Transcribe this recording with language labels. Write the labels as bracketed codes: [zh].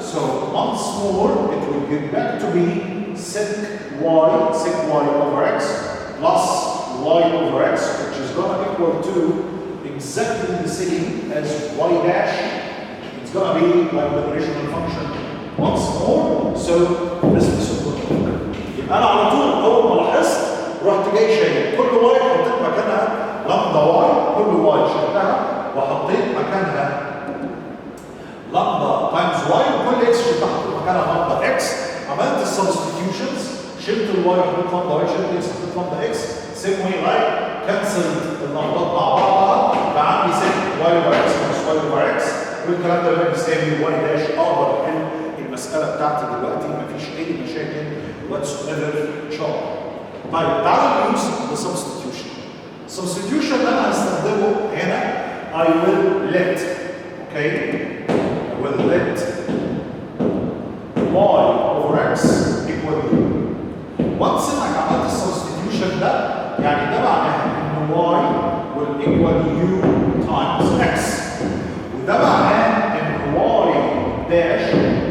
[en] So once more, it will get back to be sec y over x plus y over x, which is going to equal to exactly the same as y dash. It's going to be like the original function once more. So this is what we do. [ar] أنا على طول أول ما لاحظت رحت جاي شايل كل واي حطيت مكانها لامدا واي، كل واي شلتها وحطيت مكانها لامدا تايمز واي، وكل اكس شلتها حطيت مكانها لامدا اكس. عملت السبستيتيوشنز، شلت الواي حطيت لامدا واي، شلت اكس حطيت لامدا اكس، سيم واي رايت، كنسلت اللمبات مع بعضها، بقى عندي سيم واي اوفر اكس ماينس واي اوفر اكس، والكلام ده بقى بيساوي واي داش. اقدر احل المساله بتاعتي دلوقتي مفيش اي مشاكل whatsoever شرط. طيب تعالوا [en] نيوز the substitution. Substitution [ar] اللي انا هستخدمه هنا [en] I will let, okay, I will let y over x equal u. [ar] Once انك عملت السبستيتيوشن ده، يعني ده معناه ان [en] y will equal u times x، [ar] وده معناه ان y dash